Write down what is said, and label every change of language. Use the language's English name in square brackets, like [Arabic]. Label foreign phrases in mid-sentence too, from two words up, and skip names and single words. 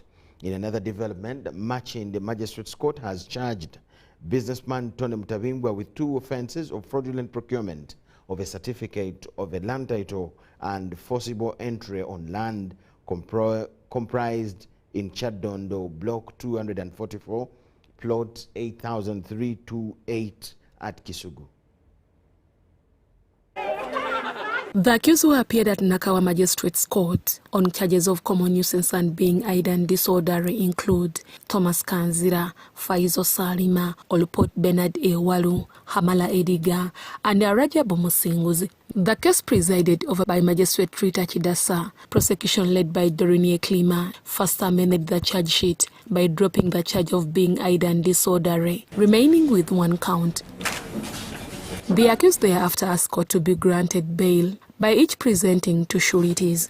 [English] In another development, Machi in the Magistrates Court has charged businessman Tony Mutabimbwa with 2 offences of fraudulent procurement of a certificate of a land title and forcible entry on land comprised in Chadondo Block 244, Plot 8328 at Kisugu. The accused who appeared at Nakawa Magistrates Court on charges of common nuisance and being idle and disorderly include Thomas Kanzira, Faizo Salima, Olupot Bernard Ewalu, Hamala Ediga, and Arajabu Musinguzi. The case presided over by Magistrate Rita Chidasa. Prosecution led by Dorine Klima first amended the charge sheet by dropping the charge of being idle and disorderly, remaining with 1 count. The accused thereafter asked court to be granted bail by each presenting 2 sureties.